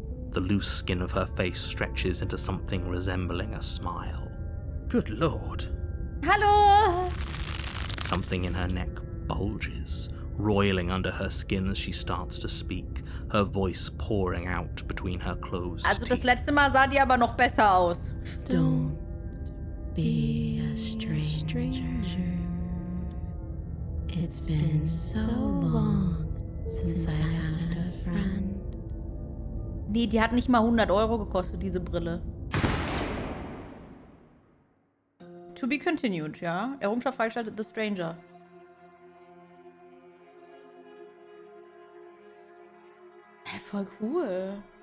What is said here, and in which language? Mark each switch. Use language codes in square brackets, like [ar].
[en] The loose skin of her face stretches into something resembling a smile. Good lord. [de] Hallo. [en] Something in her neck bulges, roiling under her skin as she starts to speak, her voice pouring out between her closed [de] Also das [en] teeth. [de] letzte Mal sah die aber noch besser aus. [en] Don't be a stranger. It's been so long since I had a friend. [de] Nee, die hat nicht mal 100 € gekostet, diese Brille. [en] To be continued, [de] ja. Errungenschaft freigeschaltet, The Stranger. Hä, voll cool.